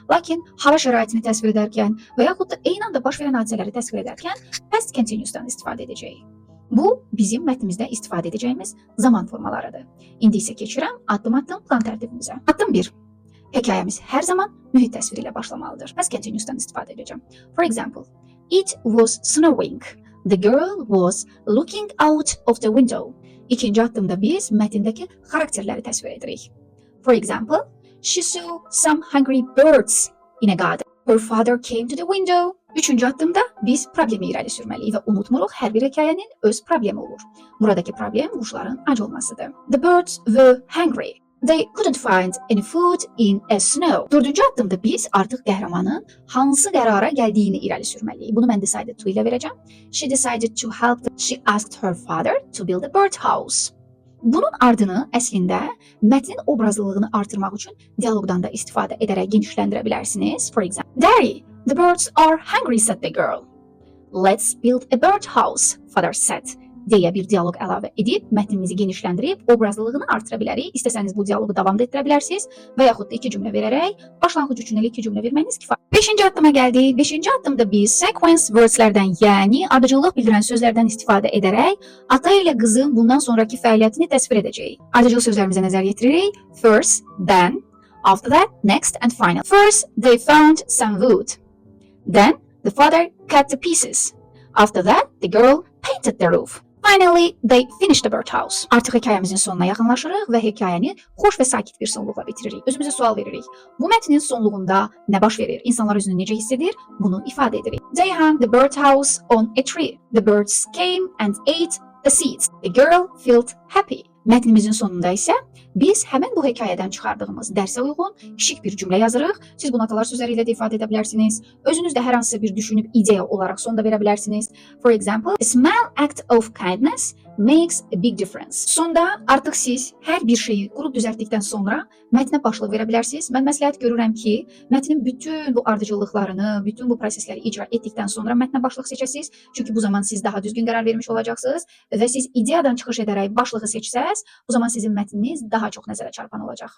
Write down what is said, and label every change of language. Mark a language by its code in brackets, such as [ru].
[az] Lakin hava şəraitini təsvir edərkən və yaxud da eyni anda baş verən hadisələri təsvir edərkən past continuous'dan istifadə edəcəyik. Bu bizim mətnimizdə istifadə edəcəyimiz zaman formalarıdır. İndi isə keçirəm addım-addım plan tərtibimizə. Addım 1. Hekayəmiz hər zaman mühit təsviri ilə başlamalıdır. Past continuous'dan istifadə edəcəm. [en] For example, it was snowing. The girl was looking out of the window. [az] İkinci addımda biz mətndəki xarakterləri təsvir edirik. [en] For example, she saw some hungry birds in a garden. Her father came to the window. [az] Üçüncü addımda biz problemi irəli sürməliyik və unutmuruq, hər bir hekayənin öz problemi olur. Buradakı problem quşların ac olmasıdır. [en] The birds were hungry. They couldn't find any food in a snow. [az] Dördüncü addımda biz artıq qəhrəmanın hansı qərara gəldiyini irəli sürməliyik. Bunu mən decided to ilə verəcəm. [en] She decided to help them. She asked her father to build a birdhouse. [az] Bunun ardını əslində mətnin obrazlılığını artırmaq üçün dialoqdan da istifadə edərək genişləndirə bilərsiniz. [en] For example, Daddy, the birds are hungry, said the girl. Let's build a birdhouse, father said. [az] Deyə bir dialoq əlavə edib mətnimizi genişləndirib obrazlılığını artıra bilərik. İstəsəniz bu dialoqu davam da etdirə bilərsiniz və yaxud da iki cümlə verərək başlanğıc üçün elə iki cümlə verməyiniz kifayət. Beşinci addıma gəldik. Beşinci addımda biz sequence wordslərdən, yəni ardıcıllıq bildirən sözlərdən istifadə edərək ata ilə qızın bundan sonraki fəaliyyətini təsvir edəcəyik. Ardıcıl sözlərimizə nəzər yetiririk. [en] First, then, after that, next and final. First, they found some wood. Then, the father cut the pieces. After that, the girl painted the roof. Finally, they finished the birdhouse. [az] Artıq hekayəmizin sonuna yaxınlaşırıq və hekayəni xoş və sakit bir sonluqla bitiririk. Özümüzə sual veririk. Bu mətnin sonluğunda nə baş verir? İnsanlar özünü necə hiss edir? Bunu ifadə edirik. [en] They hung the birdhouse on a tree. The birds came and ate the seeds. The girl felt happy. [az] Mətnimizin sonunda isə biz həmin bu hekayədən çıxardığımız dərsə uyğun kiçik bir cümlə yazırıq. Siz bunu atalar sözləri ilə də ifadə edə bilərsiniz. Özünüz də hər hansısa bir düşünüb ideya olaraq sonda verə bilərsiniz. [en] For example, a small act of kindness makes a big difference. [az] Sonda artıq siz hər bir şeyi qurub düzəltdikdən sonra mətnə başlıq verə bilərsiniz. Mən məsləhət görürəm ki, mətnin bütün bu ardıcıllıqlarını, bütün bu prosesləri icra etdikdən sonra mətnə başlıq seçəsiniz. Çünki bu zaman siz daha düzgün qərar vermiş olacaqsınız və siz ideyadan çıxış edərək başlığı seçsəz, bu zaman sizin mətniniz daha çox nəzərə çarpan olacaq.